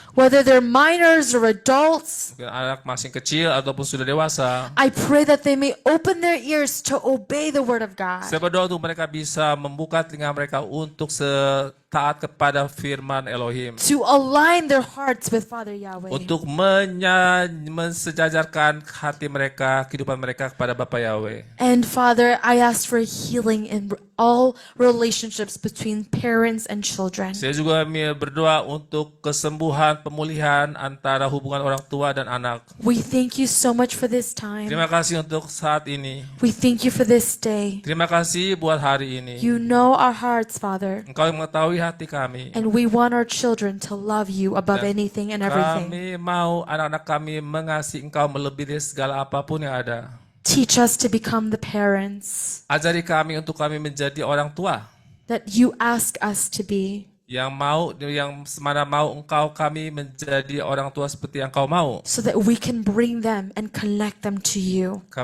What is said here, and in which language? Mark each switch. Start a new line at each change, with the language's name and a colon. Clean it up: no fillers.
English: whether they're minors or adults.
Indonesian: mungkin anak masih kecil ataupun sudah dewasa.
English: I pray that they may open their ears to obey the word of God.
Indonesian: Saya berdoa untuk mereka bisa membuka telinga mereka untuk taat kepada firman Elohim.
English: To align their hearts with Father Yahweh.
Indonesian: Untuk mensejajarkan hati mereka, kehidupan mereka kepada Bapa Yahweh.
English: And Father, I ask for healing in all relationships between parents and children.
Indonesian: Saya juga berdoa untuk kesembuhan, pemulihan antara hubungan orang tua dan anak.
English: We thank you so much for this time.
Indonesian: Terima kasih untuk saat ini.
English: We thank you for this day.
Indonesian: Terima kasih buat hari ini.
English: You know our hearts, Father.
Indonesian: Engkau yang mengetahui hati kami.
English: And we want our children to love you above anything and everything.
Indonesian: Kami mau anak-anak kami mengasihi Engkau melebihi dari segala apapun yang ada.
English: Teach us to become the parents
Indonesian: Ajari kami untuk kami menjadi orang tua
English: that you ask us to be,
Indonesian: yang semana mau Engkau kami menjadi orang tua seperti yang Engkau mau.
English: so that we can bring them and connect them to you.